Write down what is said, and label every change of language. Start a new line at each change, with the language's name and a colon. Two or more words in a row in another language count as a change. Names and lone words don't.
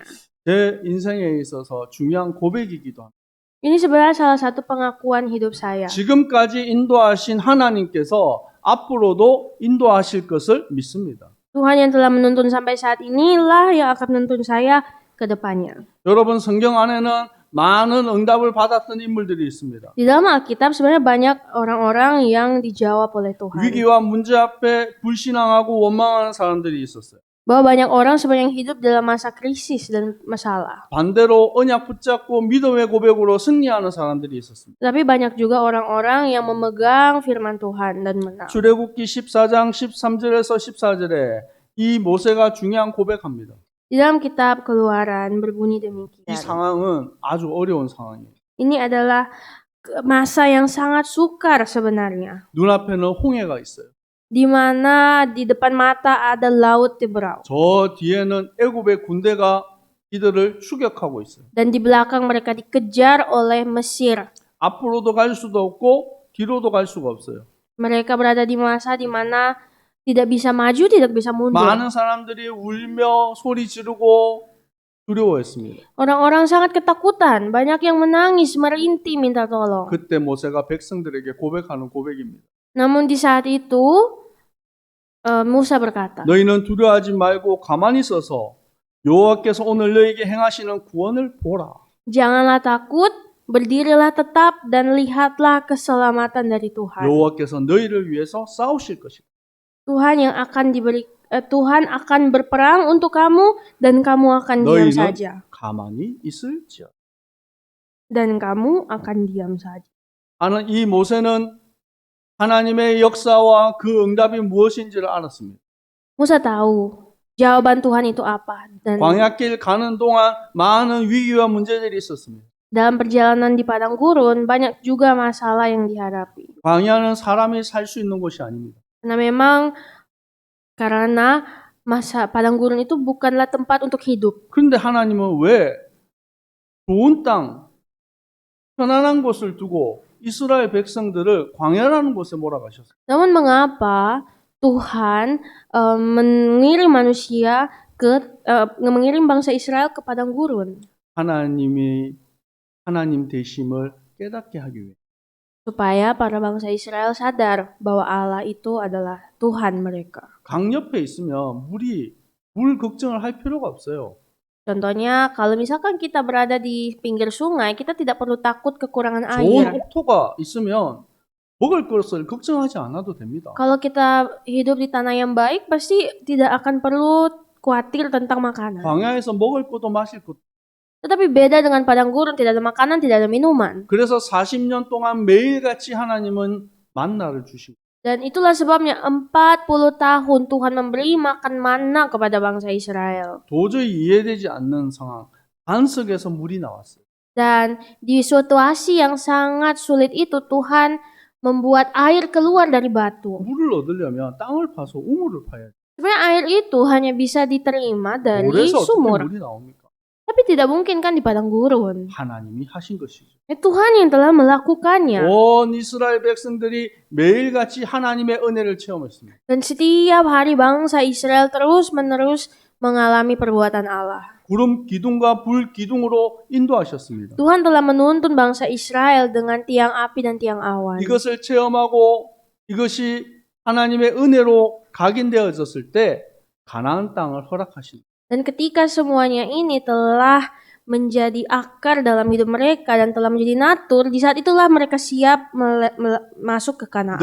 Korean: 제 인생에 있어서 중요한 고백이기도 합니다.
Indonesian: Ini sebenarnya salah satu pengakuan hidup saya.
Korean: 지금까지 인도하신 하나님께서 앞으로도 인도하실 것을 믿습니다.
Indonesian: Tuhan yang telah menuntun sampai saat inilah yang akan menuntun saya ke depannya.
Korean: 여러분 성경 안에는 많은 응답을 받았던 인물들이 있습니다.
Indonesian: Di dalam Alkitab sebenarnya banyak orang-orang yang dijawab oleh Tuhan.
Korean: 위기와 문제 앞에 불신앙하고 원망하는 사람들이 있었어요.
Indonesian: Bahwa banyak orang sebenarnya hidup dalam masa krisis dan masalah.
Korean: 반대로 언약 붙잡고 믿음의 고백으로 승리하는 사람들이 있었습니다.
Indonesian: Tapi banyak juga orang-orang yang memegang firman Tuhan dan menang.
Korean: 출애굽기 14장 13절에서 14절에 이 모세가 중요한 고백합니다.
Indonesian: Di dalam kitab Keluaran berbunyi
Korean: 이
Indonesian: demikian.
Korean: 상황은 아주 어려운 상황이에요.
Indonesian: Ini adalah masa yang sangat sukar sebenarnya.
Korean: 눈앞에는 홍해가 있어요.
Indonesian: Di mana di depan mata ada laut Teberau.
Korean: 저 뒤에는 애굽의 군대가 이들을 추격하고 있어요.
Indonesian: Dan di belakang mereka dikejar oleh Mesir.
Korean: 앞으로도 갈 수도 없고 뒤로도 갈 수가 없어요.
Indonesian: Mereka berada di masa di mana tidak bisa maju, tidak bisa mundur.
Korean: 많은 사람들이 울며 소리 지르고 두려워했습니다.
Indonesian: Orang-orang sangat ketakutan. Banyak yang menangis, merintih minta tolong.
Korean: 그때 모세가 백성들에게 고백하는 고백입니다.
Indonesian: Namun di saat itu Musa berkata,
Korean: 너희는 두려워하지 말고 가만히 서서 여호와께서 오늘 너희에게 행하시는 구원을 보라.
Indonesian: janganlah takut, berdirilah tetap dan lihatlah keselamatan dari Tuhan.
Korean: 여호와께서 너희를 위해서 싸우실 것이다.
Indonesian: Tuhan akan berperang untuk kamu dan kamu akan diam
Korean: 너희는
Indonesian: saja.
Korean: 가만히 있을지어다.
Indonesian: dan kamu akan diam saja.
Korean: 이 모세는 하나님의 역사와 그 응답이 무엇인지를 알았습니다.
Indonesian: Musa tahu jawaban Tuhan itu apa, dan
Korean: 광야길 가는 동안 많은 위기와 문제들이 있었습니다.
Indonesian: dalam perjalanan di padang gurun banyak juga masalah yang dihadapi.
Korean: 광야는 사람이 살 수 있는 곳이 아닙니다.
Indonesian: Karena masa padang gurun itu bukanlah tempat untuk hidup.
Korean: 그런데 하나님은 왜 좋은 땅, 편안한 곳을 두고 이스라엘 백성들을 광야라는 곳에 몰아가셨어요?
Indonesian: Namun mengapa Tuhan mengirim manusia mengirim bangsa Israel ke padang gurun?
Korean: 하나님 되심을 깨닫게 하기 위해.
Indonesian: Supaya para bangsa Israel sadar bahwa Allah itu adalah Tuhan mereka.
Korean: 강 옆에 있으면 물 걱정을 할 필요가 없어요.
Indonesian: Contohnya, kalau misalkan kita berada di pinggir sungai, kita tidak perlu takut kekurangan
Korean: 좋은
Indonesian: air.
Korean: 옥토가 있으면 먹을 것을 걱정하지 않아도 됩니다.
Indonesian: Kalau kita hidup di tanah yang baik, pasti tidak akan perlu khawatir tentang makanan.
Korean: 광야에서 먹을 것도 마실 것도.
Indonesian: Tetapi beda dengan padang gurun, tidak ada makanan, tidak ada minuman.
Korean: 그래서 40년 동안 매일같이 하나님은 만나를 주시고
Indonesian: Dan itulah sebabnya 40 tahun Tuhan memberi makan mana kepada bangsa Israel.
Korean: 도저히 이해되지 않는 상황, 반석에서 물이 나왔어요.
Indonesian: Dan di situasi yang sangat sulit itu Tuhan membuat air keluar dari batu.
Korean: 물을 얻으려면 땅을 파서 우물을 파야지.
Indonesian: Sebenarnya air itu hanya bisa diterima dari
Korean: 물에서 어떻게
Indonesian: sumur.
Korean: 물이 나옵니까?
Indonesian: Tapi tidak mungkin kan di padang gurun.
Korean: 하나님이 하신 것이죠.
Indonesian: Tuhan yang telah melakukannya.
Korean: 온 이스라엘 백성들이 매일같이 하나님의 은혜를 체험했습니다.
Indonesian: Dan setiap hari bangsa Israel terus-menerus mengalami perbuatan Allah.
Korean: 구름 기둥과 불 기둥으로 인도하셨습니다.
Indonesian: Tuhan telah menuntun bangsa Israel dengan tiang api dan tiang awan.
Korean: 이것을 체험하고 이것이 하나님의 은혜로 각인되어졌을 때 가나안 땅을 허락하십니다.
Indonesian: Dan ketika semuanya ini telah menjadi akar dalam hidup mereka dan telah menjadi natur, di saat itulah mereka siap masuk ke Kanaan.